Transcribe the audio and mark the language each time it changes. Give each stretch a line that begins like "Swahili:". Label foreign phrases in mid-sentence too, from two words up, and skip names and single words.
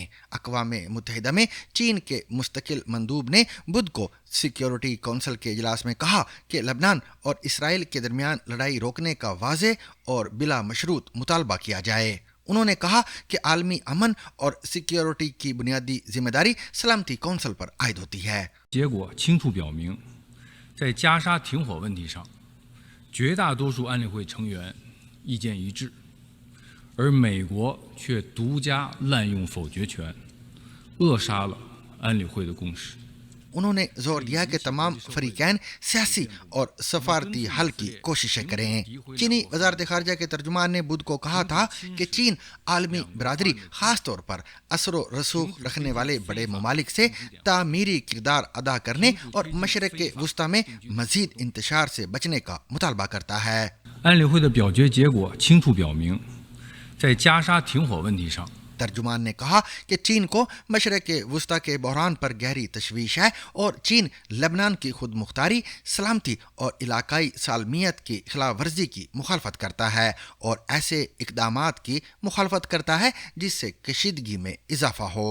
Urdu: اقوام متحدہ میں چین کے مستقل مندوب نے بدھ کو
English: Security Council
Urdu: کے اجلاس میں کہا کہ لبنان اور اسرائیل کے درمیان لڑائی روکنے کا واضح اور بلا مشروط مطالبہ کیا جائے. انہوں نے کہا کہ عالمی امن اور سیکیورٹی کی بنیادی ذمہ داری سلامتی کونسل پر عائد ہوتی ہے.
Chinese: 在加沙停火问题上，绝大多数安理会成员意见一致，而美国却独家滥用否决权，扼杀了安理会的共识。
Urdu: انہوں نے زور دیا کہ تمام فریقین سیاسی اور سفارتی حل کی کوششیں کریں. چینی وزارت خارجہ کے ترجمان نے بدھ کو کہا تھا کہ چین عالمی برادری خاص طور پر اثر رسوخ رکھنے والے بڑے ممالک سے تعمیری کردار ادا کرنے اور مشرق کے وسطیٰ میں مزید انتشار سے بچنے کا مطالبہ کرتا ہے.
Chinese: 安理会的表决结果清楚表明，在加沙停火问题上，
Urdu: ترجمان نے کہا کہ چین کو مشرق وسطیٰ کے بحران پر گہری تشویش ہے اور چین لبنان کی خود مختاری، سلامتی اور علاقائی سالمیت کی خلاف ورزی کی مخالفت کرتا ہے اور ایسے اقدامات کی مخالفت کرتا ہے جس سے کشیدگی میں اضافہ ہو.